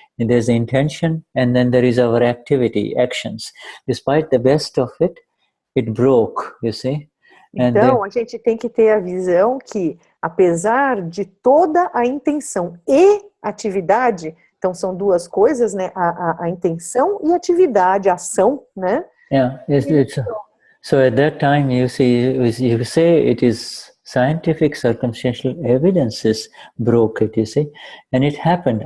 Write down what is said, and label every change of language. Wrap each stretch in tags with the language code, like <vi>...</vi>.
<en>There's the intention and then there is our actions. Despite the best of it, it broke, you see.</en> <pt>Então, a gente tem que ter a visão que, apesar de toda a intenção e atividade, então são duas coisas, né? A intenção e atividade, a ação, né?</pt> <en>Yeah, so at that time you say it is scientific circumstantial evidences broke it, you see, and it happened.</en>